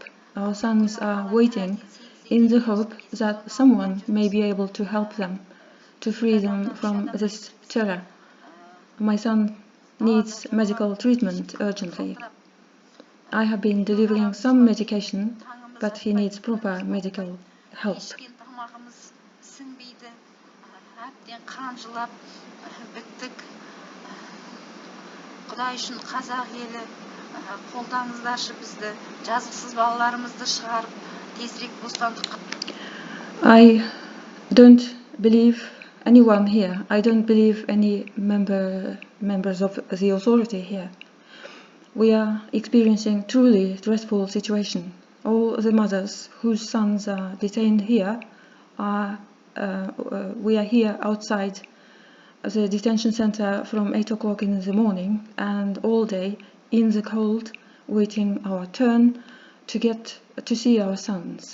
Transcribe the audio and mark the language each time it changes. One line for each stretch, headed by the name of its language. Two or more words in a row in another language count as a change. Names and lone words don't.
English: Our sons are waiting in the hope that someone may be able to help them, to free them from this terror. My son needs medical treatment urgently. I have been delivering some medication, but he needs proper medical help.
Kazakh: Құдай үшін қазақ елі қолдаңыздаршы бізді, жазықсыз балаларымызды шығарып, тезірек бостандыққа.
English: I don't believe anyone here. I don't believe any members of the authority here. We are experiencing truly dreadful situation. All the mothers whose sons are detained here we are here outside the detention center from 8 o'clock in the morning and all day in the cold, waiting our turn to get to see our sons.